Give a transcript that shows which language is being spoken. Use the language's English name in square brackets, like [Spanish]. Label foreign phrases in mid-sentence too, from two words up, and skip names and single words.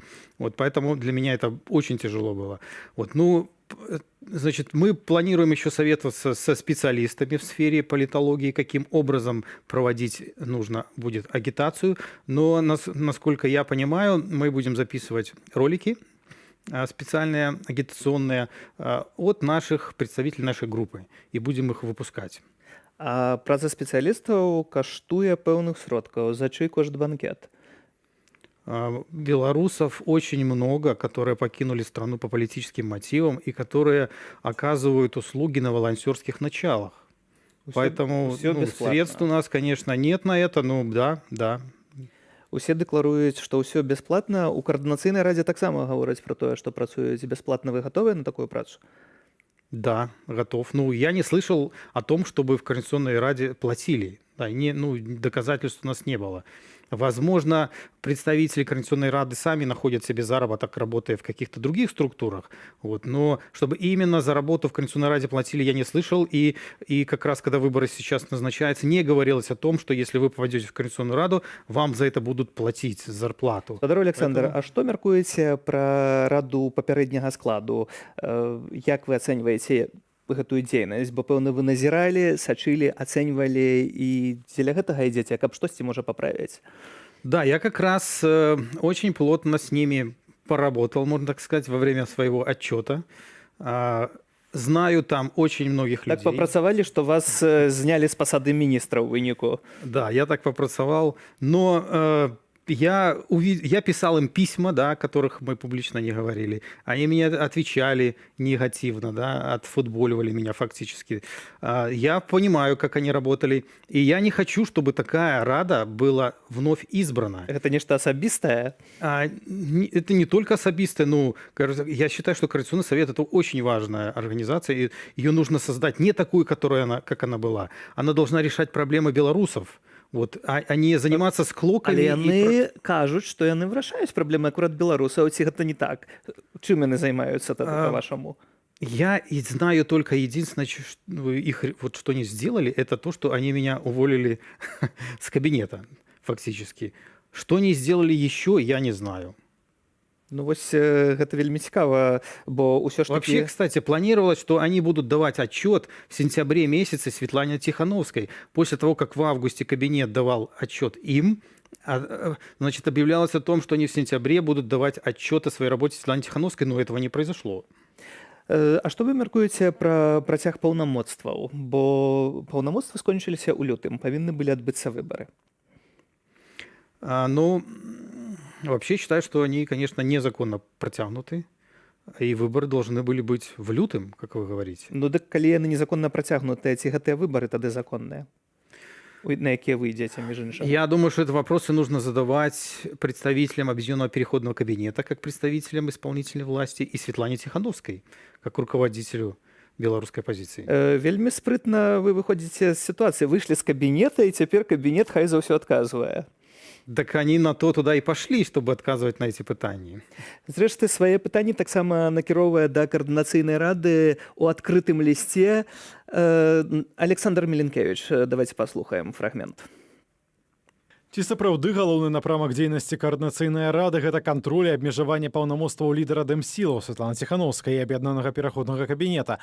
[Russian] Вот, поэтому для меня это очень тяжело было. Вот, ну, значит, мы планируем еще советоваться со специалистами в сфере политологии, каким образом проводить нужно будет агитацию. Но, насколько я понимаю, мы будем записывать ролики специальные, агитационные, от наших представителей нашей группы, и будем их выпускать. [Belarusian] А праца спецыялістаў каштуе пэўных сродкаў. За чый кошт банкет? [Russian] Белорусов очень много, которые покинули страну по политическим мотивам и которые оказывают услуги на волонтерских началах. Поэтому средств у нас, конечно, нет на это, но да. [Belarusian] Усе дэкларуюць, што ўсё бясплатна. У каардынацыйнай радзе таксама гавораць пра тое, што працуюць бясплатна. Вы гатовыя на такую працу? [Russian] Да, готов. Ну, я не слышал о том, чтобы в Координационной Раде платили. Да, доказательств у нас не было. Возможно, представители Координационной Рады сами находят себе заработок, работая в каких-то других структурах. Вот. Но чтобы именно за работу в Координационной Раде платили, я не слышал. И как раз, когда выборы сейчас назначаются, не говорилось о том, что если вы попадете в Координационную Раду, вам за это будут платить зарплату. [Belarusian] Спадар Александр, а што мяркуеце пра раду папярэдняга складу? Як вы ацэньваеце гэтую дзейнасць, бо пэўна вы назіралі, сачылі, ацэньвалі і дзеля гэтага ідзеце, каб штосьці можа паправіць? [Russian] Да, я как раз очень плотно с ними поработал, можно так сказать, во время своего отчета. Знаю там очень многих людей. [Belarusian] Так папрацавалі, што вас знялі з пасады міністра ў выніку. [Russian] Да, я так папрацавал, но я писал им письма, да, о которых мы публично не говорили. Они мне отвечали негативно, да, отфутболивали меня фактически. Я понимаю, как они работали, и я не хочу, чтобы такая рада была вновь избрана. Это нечто особистое? Это не только особистое, но я считаю, что Координационный совет – это очень важная организация, и ее нужно создать не такую, как она была. Она должна решать проблемы белорусов. Вот, а не заниматься склоками. [Belarusian] Але яны кажуць, што яны вырашаюць праблемы акурат беларусаў, ці гэта не так? Чым яны займаюцца тады, по-вашаму? [Russian] Я знаю только единственное, что они сделали, это то, что они меня уволили с кабинета, фактически. Что они сделали еще, я не знаю. [Belarusian] Ну вось гэта вельмі цікава, бо ўсё ж таки... [Russian] Вообще, кстати, планировалось, что они будут давать отчет в сентябре месяце Светлане Тихановской. После того, как в августе кабинет давал отчет им, значит, объявлялось о том, что они в сентябре будут давать отчет о своей работе Светлане Тихановской, но этого не произошло. [Belarusian] А што вы мяркуеце пра працяг паўнамоцтваў? Бо паўнамоцтвы скончыліся ў лютым, павінны былі адбыцца выбары. [Russian] Вообще считаю, что они, конечно, незаконно протянуты, и выборы должны были быть в лютым, как вы говорите. [Belarusian] Ну так калі яны незаконна працягнутыя, ці гэтыя выбары тады законныя? На якія вы ідзеце, між іншым? [Russian] Я думаю, что это вопросы нужно задавать представителям Объединенного переходного кабинета, как представителям исполнительной власти, и Светлане Тихановской, как руководителю белорусской оппозиции. [Belarusian] Вельмі спрытна вы выходзіце з сітуацыі. Выйшлі з кабінета, і цяпер кабінет хай за ўсё адказвае. [Russian] Так они на то туда и пошли, чтобы отказывать на эти пытания. [Belarusian] Зрэшты, свае пытанні таксама накіроўвае да Координационной Рады у адкрытым лісце Александр Миленкевич. Давайте паслухаем фрагмент. Ці сапраўды галоўны напрамак дзейнасці Координацыйнай рады гэта кантроль і абмежаванне паўнамоцтваў лідара Дэмсілаў Светланы Тихановскай і аб'яднанага пераходнага кабінета.